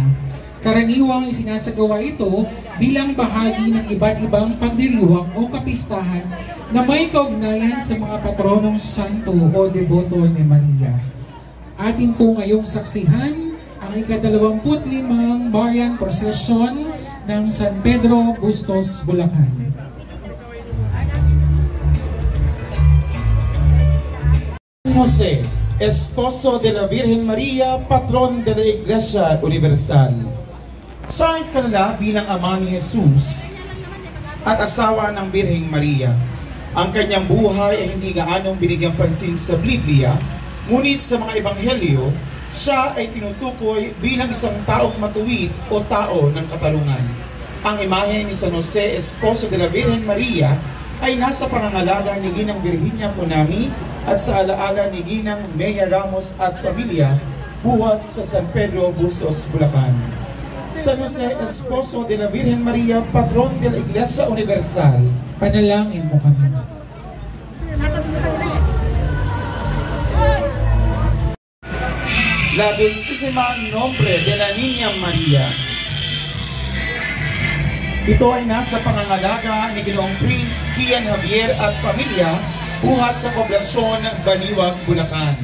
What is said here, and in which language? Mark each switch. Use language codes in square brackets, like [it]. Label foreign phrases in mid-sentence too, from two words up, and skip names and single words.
[tl] Karaniwang isinasagawa ito bilang bahagi ng iba't ibang pagdiriwang o kapistahan na may kaugnayan sa mga patronong santo o deboto ni Maria. Atin po ngayong saksihan ang ika-25 Marian Procession ng San Pedro, Bustos, Bulacan. [es] Jose, esposo de la Virgen Maria, patron de la Iglesia Universal. [tl] Siya ay kilala bilang ama ni Jesus at asawa ng Birheng Maria. Ang kanyang buhay ay hindi gaanong binigyang pansin sa Biblia, ngunit sa mga ebanghelyo, siya ay tinutukoy bilang isang taong matuwid o tao ng katarungan. Ang imahe ni San Jose, [es] esposo de la Virgen Maria, [tl] ay nasa pangangalaga ni Ginang Virginia Punami at sa alaala ni Ginang Mea Ramos at pamilya, buhat sa San Pedro, Bustos, Bulacan. [es] San Jose, esposo de la Virgen Maria, patron de la Iglesia Universal. [tl] Panalangin mo kami. [es] La Dulcísima Nombre de la Niña Maria. [tl] Ito ay nasa pangangalaga ni Ginoong Prince Kian Javier at pamilya, buhat sa poblasyon Baliwag, Bulacan.